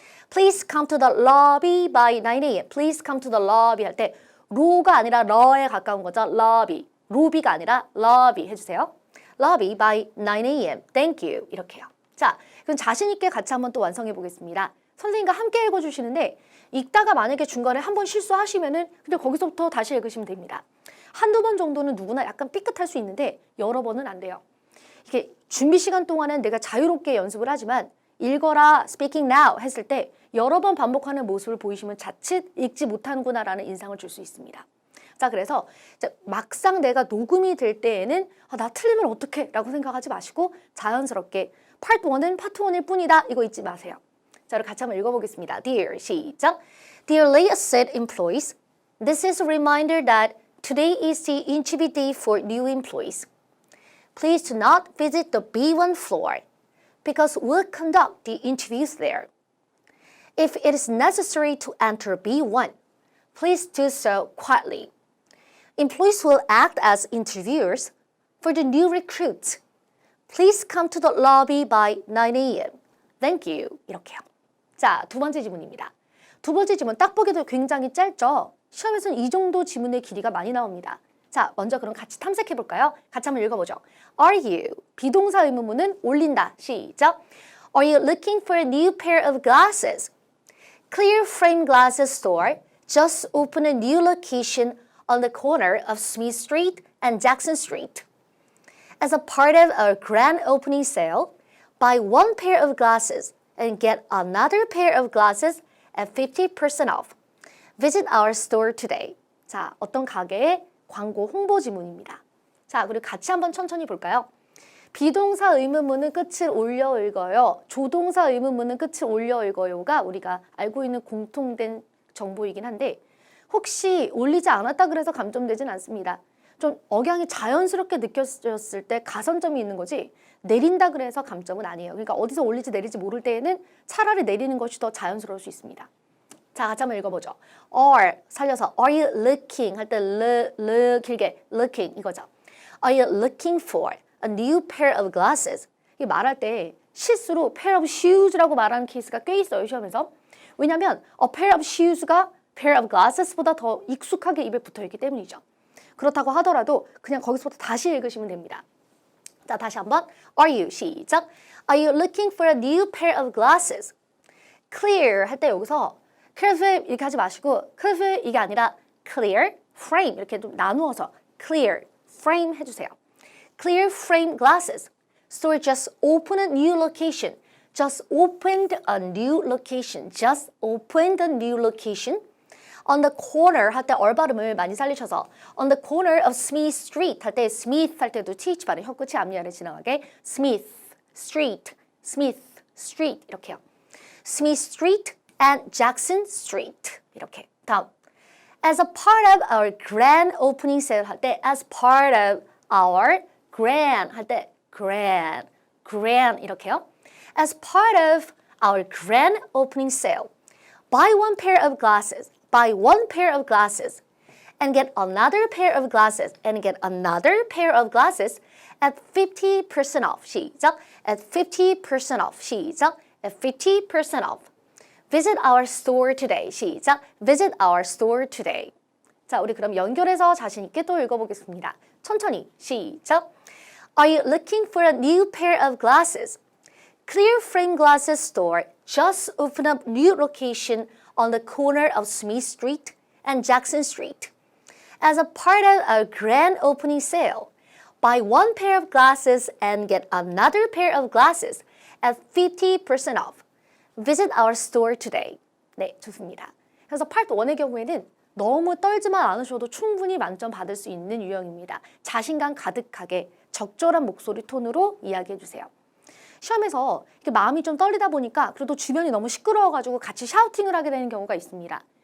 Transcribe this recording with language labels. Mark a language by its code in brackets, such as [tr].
[en] Please come to the lobby by 9 a.m. Please come to the lobby [ko] 할 때 로가 아니라 러에 가까운 거죠. [en] lobby. [ko] 로비가 아니라 lobby 해주세요. [en] lobby by 9 a.m. Thank you. [ko] 이렇게요. 자, 그럼 자신 있게 같이 한번 또 완성해 보겠습니다. 선생님과 함께 읽어주시는데 읽다가 만약에 중간에 한번 실수하시면은 그냥 거기서부터 다시 읽으시면 됩니다. 한두 번 정도는 누구나 약간 삐끗할 수 있는데 여러 번은 안 돼요. 이게 준비 시간 동안은 내가 자유롭게 연습을 하지만 읽어라, [en] speaking now [ko] 했을 때 여러 번 반복하는 모습을 보이시면 자칫 읽지 못하는구나라는 인상을 줄 수 있습니다. 자, 그래서 막상 내가 녹음이 될 때에는 나 틀리면 어떡해 라고 생각하지 마시고 자연스럽게 파트 1은 파트 1일 뿐이다 이거 잊지 마세요. 자, 그럼 같이 한번 읽어보겠습니다. [en] Dear, 시작. Dear late set employees, this is a reminder that today is the interview day for new employees. Please do not visit the B1 floor because we'll conduct the interviews there. If it is necessary to enter B1, please do so quietly. Employees will act as interviewers for the new recruits. Please come to the lobby by 9 a.m. Thank you. [ko] 이렇게요. 자, 두 번째 지문입니다. 두 번째 지문 딱 보기도 굉장히 짧죠? 시험에서는 이 정도 지문의 길이가 많이 나옵니다. 자, 먼저 그럼 같이 탐색해 볼까요? 같이 한번 읽어보죠. [en] Are you? [ko] 비동사 의문문은 올린다. 시작. [en] Are you looking for a new pair of glasses? Clear frame glasses store just opened a new location on the corner of Smith Street and Jackson Street. As a part of our grand opening sale, buy one pair of glasses and get another pair of glasses at 50% off. Visit our store today. [ko] 자, 어떤 가게의 광고 홍보 지문입니다. 자, 그리고 같이 한번 천천히 볼까요? 비동사 의문문은 끝을 올려 읽어요. 조동사 의문문은 끝을 올려 읽어요가 우리가 알고 있는 공통된 정보이긴 한데 혹시 올리지 않았다 그래서 감점되진 않습니다. 좀 억양이 자연스럽게 느껴졌을 때 가산점이 있는 거지 내린다 그래서 감점은 아니에요. 그러니까 어디서 올리지 내릴지 모를 때에는 차라리 내리는 것이 더 자연스러울 수 있습니다. 자, 같이 한번 읽어보죠. Are 살려서 [en] Are you looking [ko] 할 때 길게 looking 이거죠. [en] Are you looking for a new pair of glasses? [ko] 이 말할 때 실수로 [en] pair of shoes [ko] 라고 말하는 케이스가 꽤 있어요, 시험에서. 왜냐하면 [en] a pair of shoes [ko] 가 [en] pair of glasses [ko] 보다 더 익숙하게 입에 붙어있기 때문이죠. 그렇다고 하더라도 그냥 거기서부터 다시 읽으시면 됩니다. 자, 다시 한번 [en] Are you? [ko] 시작. [en] Are you looking for a new pair of glasses? [ko] Clear 할 때 여기서 clear 이렇게 하지 마시고 clear 이게 아니라 clear frame 이렇게 좀 나누어서 clear frame 해주세요. [en] Clear frame glasses. Store just opened a new location. Just opened a new location. Just opened a new location. [ko] On the corner 할 때 얼 발음을 많이 살리셔서 [en] on the corner of Smith Street [ko] 할 때 Smith 할 때도 th 발음 혀 끝이 앞니 아래 지나가게 Smith Street, Smith Street 이렇게요. [en] Smith Street and Jackson Street [ko] 이렇게. [en] 다음 as a part of our grand opening sale 할 때 as part of our grand 할 때 grand [ko] 이렇게요. [en] As part of our grand opening sale, buy one pair of glasses. Buy one pair of glasses and get another pair of glasses and get another pair of glasses at 50% off. 시작. At 50% off. 시작. At 50% off. Visit our store today. 시작. Visit our store today. [ko] 자, 우리 그럼 연결해서 자신 있게 또 읽어보겠습니다. 천천히. 시작. [en] Are you looking for a new pair of glasses? Clear frame glasses store just opened up new location on the corner of Smith Street and Jackson Street. As a part of a grand opening sale, buy one pair of glasses and get another pair of glasses at 50% off. Visit our store today. [ko] 네, 좋습니다. 그래서 파트 1의 경우에는 너무 떨지만 않으셔도 충분히 만점 받을 수 있는 유형입니다. 자신감 가득하게 적절한 목소리 톤으로 이야기해 주세요. 시험에서 이렇게 마음이 좀 떨리다 보니까 그래도 주변이 너무 시끄러워가지고 같이 샤우팅을 하게 되는 경우가 있습니다.